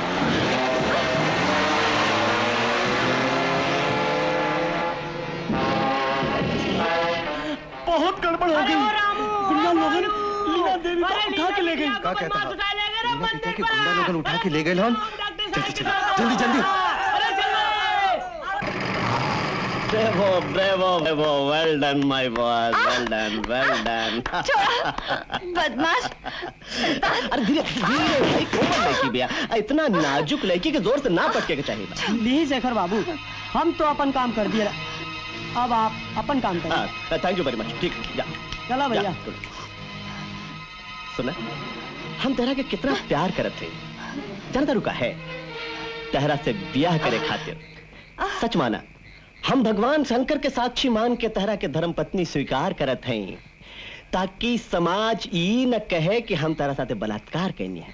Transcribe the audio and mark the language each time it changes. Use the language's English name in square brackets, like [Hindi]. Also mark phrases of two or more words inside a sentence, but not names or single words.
[Bhojpuri] बहुत गड़बड़ हो गई। गुंडा लोगन लीना देवी को उठा के ले गई। का कहता है? लीना पिता के गुंडा लोगन उठा के ले गए हम। जल्दी चलो, जल्दी जल्दी। [English] bravo bravo bravo, well done my boy, well done well done. [Bhojpuri] बदमाश! अरे धीरे धीरे भाई, कौन लड़की बिया? इतना नाजुक लड़की के जोर से ना पटके के चाहिए। नहीं शेखर बाबू, हम तो अपन काम कर दिया, अब आप अपन काम करें। [English] thank you very much. [Bhojpuri] ठीक, जा चला भैया। जा, सुना, हम तेरा के कितना प्यार करत थे, जानता रुका है तेरा से ब्याह करे खातिर। सच माना, हम भगवान शंकर के साक्षी मान के तेरा के धर्म पत्नी स्वीकार करत हैं, ताकि समाज ई न कहे कि हम तेरा साथे बलात्कार कैनी है।